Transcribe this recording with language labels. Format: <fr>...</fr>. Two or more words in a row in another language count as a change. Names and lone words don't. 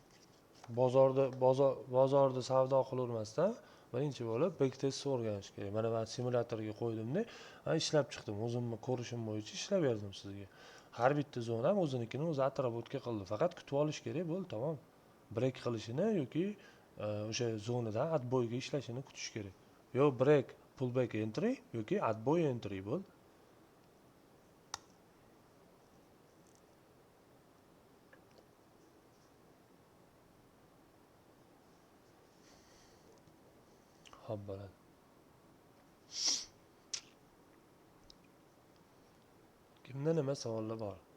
<uz>Bozorda savdo qilavermasdan birinchi bo'lib back testni o'rganish kerak. Mana men simulyatorga qo'ydimda, ishlab chiqdim. O'zimni ko'rishim bo'yicha ishlab berdim sizga. Har bitta zona ham o'zinikini o'zi atrobotga qildi. Faqat kutib olish kerak, bo'ldi, tamom. Break qilishini yoki o'sha zonadan отбойga ishlashini kutish kerak. Yo</uz> <en>break, pullback entry</en> <uz>yoki отбой entry bo'ldi. Xo'p bo'ladi. Kimda nima savollar bor?</uz>